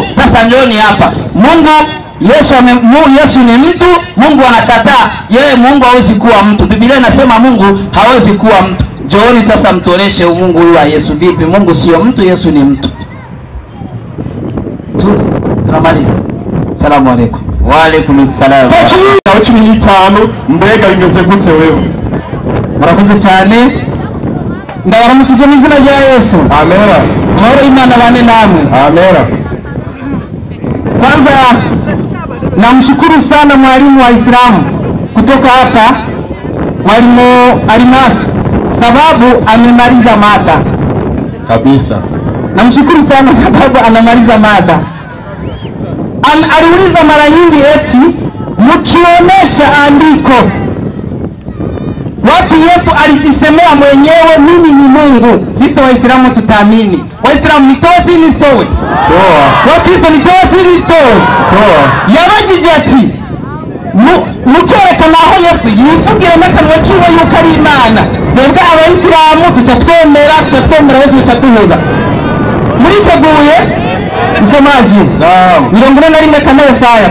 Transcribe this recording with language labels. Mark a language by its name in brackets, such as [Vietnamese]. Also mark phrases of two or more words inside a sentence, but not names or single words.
[Swahili] Sasa njooni hapa, Yesu ni mtu, Mungu anakataa yeye Mungu hawezi kuwa mtu. Biblia inasema Mungu hawezi kuwa mtu. Njooni sasa mtuoneshe Mungu huyu wa Yesu vipi? Mungu sio mtu, Yesu ni mtu. Tunamaliza. [Arabic] Salamu alaykum. Wa alaykum assalam. [Rundi] Takiwa 15 mbega bimeze gute wewe? Murakoze cyane. Ndabaramukije mu izina rya Yesu. Amena. Mworo Imana bane namwe. Amena. [Swahili] Kwanza namshukuru sana mwalimu wa Islamu kutoka hapa, mwalimu Alimasi, sababu amemaliza mada kabisa. Namshukuru sana sababu anamaliza mada. aliuliza mara nyingi eti mkionyesha andiko wapi Yesu alijisemea mwenyewe mimi ni Mungu. Sisi Waislamu tutaamini. Waislamu nitoe si nisitoe? Toa. Wakristo nitoe si nisitoe? Toa. [Rundi] Yabajije ati mukerekana aho Yesu yivugira n'akanwa kiwe yuko ari Imana. Twebwe Abayisilamu tucatwemera Yesu tucatuheba. Muriteguye? Msomaji. Naam. 41 kane Yesaya.